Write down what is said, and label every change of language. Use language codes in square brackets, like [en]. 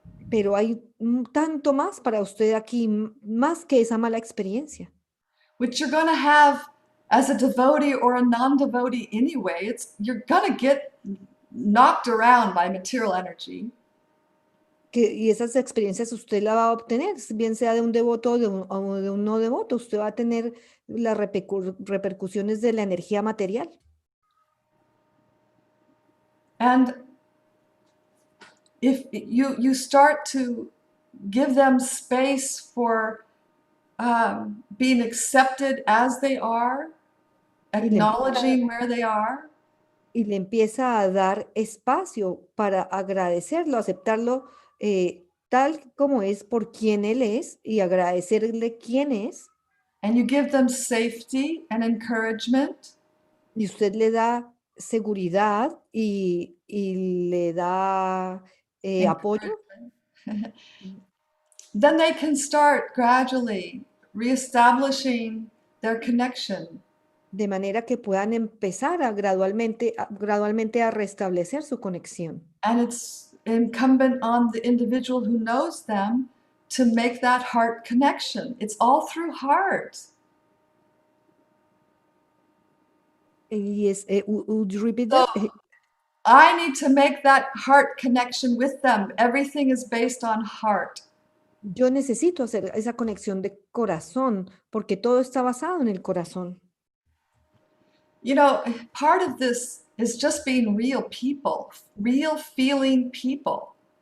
[es] pero hay tanto más para usted aquí, más que esa mala experiencia, [en] Which you're going to have as a devotee or a non-devotee anyway. You're going to get knocked around by material energy. [es] y esas experiencias usted la va a obtener, bien sea de un devoto o de un no devoto, usted va a tener las repercusiones de la energía material. [en] And if you start to give them space for being accepted as they are, acknowledging where they are, [es] Y le empieza a dar espacio para agradecerlo, aceptarlo tal como es, por quien él es, y agradecerle quién es, [en] and you give them safety and encouragement, [es] y usted le da seguridad y le da apoyo, [en] then they can start gradually reestablishing their connection. [es] de manera que puedan empezar gradualmente a restablecer su conexión. [en] And it's incumbent on the individual who knows them to make that heart connection. It's all through heart. Y would you repeat that? I need to make that heart connection with them. Everything is based on heart. [es] Yo necesito hacer esa conexión de corazón, porque todo está basado en el corazón. [en] You know, part of this is just being real people, real feeling people.